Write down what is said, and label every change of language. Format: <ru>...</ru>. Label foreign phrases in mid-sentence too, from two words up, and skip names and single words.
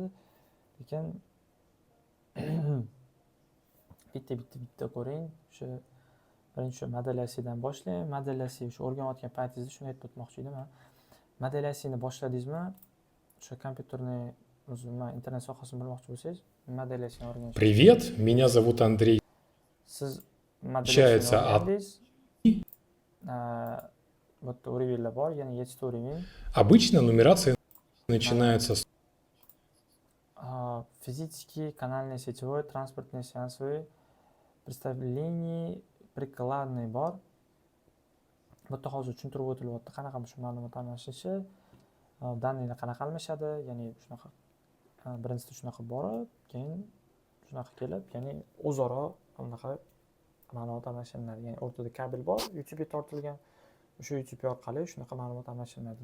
<uz>Lekin bitta ko'ring. Shu birinchi modelyasiyadan boshlang. Modelyasiya shu o'rganayotgan paytingizda shuni aytib o'tmoqchi edim. Modelyasiyani boshladingizmi, o'sha kompyuterni o'zini internet sohasini bilmoqchi bo'lsangiz, modelyasiyani o'rganish.</uz> <ru>Привет, меня зовут Андрей.</ru> <uz>Siz</uz> <ru>Получается,</ru> <uz>modelyasiyani o'rgandingiz. Bu yerda уровеньlar bor, ya'ni 7 уровень.</uz> <ru>Обычно нумерация начинается с Физический, канальный, сетевой, транспортный, сеансовый, представление, прикладный bor.</ru> <uz>Bu yerda hozir tushuntirib o'tilyapti, qanaqa shu ma'lumot almashishi, daniylar qanaqa almashadi, ya'ni shunaqa birinchisida shunaqa borib, keyin shunaqa kelib, ya'ni o'zaro bunaqa ma'lumot almashinadi. Ya'ni o'rtada kabel bor, YouTube ga tortilgan. O'sha YouTube orqali shunaqa ma'lumot almashinadi.</uz>